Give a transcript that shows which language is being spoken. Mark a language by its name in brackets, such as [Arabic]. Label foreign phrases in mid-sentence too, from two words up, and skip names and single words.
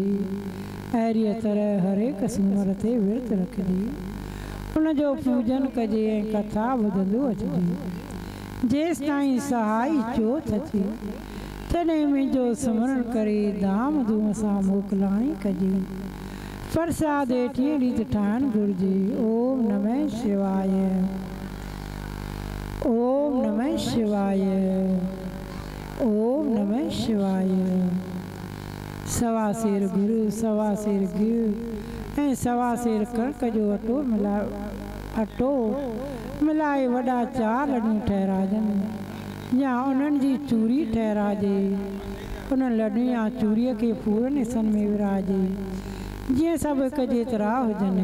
[Sindhi] अहिड़ीअ तरह हर हिक सूमर ते विर्त रखिजे उनजो पूजन कजे ऐं कथा ॿुधंदो अचिजे जेसि ताईं सहाई चोथ अचे तॾहिं मुंहिंजो स्मरण करे धाम धूम सां मोकिलाणी कजे। प्रसाद टीह रीति ठाहिणु घुरिजे। [Sanskrit] ओम नमः शिवाय। ओम नमः शिवाय। ओम नमः शिवाय। [Sindhi] सवा सेर गुरु सवा सेर गिहु ऐं सवा सेर कणिक जो अटो मिलाए वॾा 4 लॾूं ठहिराइजनि या उन्हनि जी चूरी ठहिराइजे। उन लॾूं या चूरीअ खे पूरनि हिसनि में विराजे जीअं सभु हिकु जेतिरा हुजनि।